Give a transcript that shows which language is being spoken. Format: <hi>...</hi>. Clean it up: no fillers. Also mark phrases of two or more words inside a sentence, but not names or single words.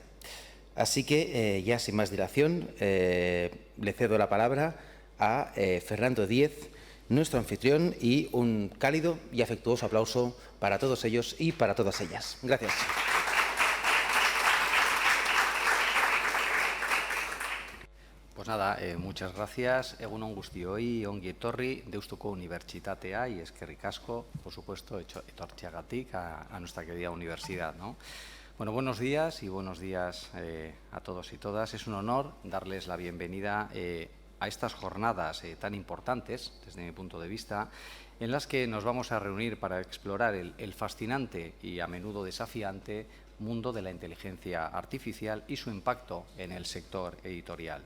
<es>Así que, ya sin más dilación, le cedo la palabra a Fernando Díez, nuestro anfitrión, y un cálido y afectuoso aplauso para todos ellos y para todas ellas. Gracias. Pues nada, muchas gracias.</es> <eu>Egunon guztioi, ongi etorri, Deustuko Unibertsitatea y eskerrik asko,</eu> <es>por supuesto, etortzeagatik a nuestra querida universidad, ¿no? Bueno, buenos días y buenos días a todos y todas. Es un honor darles la bienvenida a estas jornadas tan importantes, desde mi punto de vista, en las que nos vamos a reunir para explorar el fascinante y a menudo desafiante mundo de la inteligencia artificial y su impacto en el sector editorial.</es>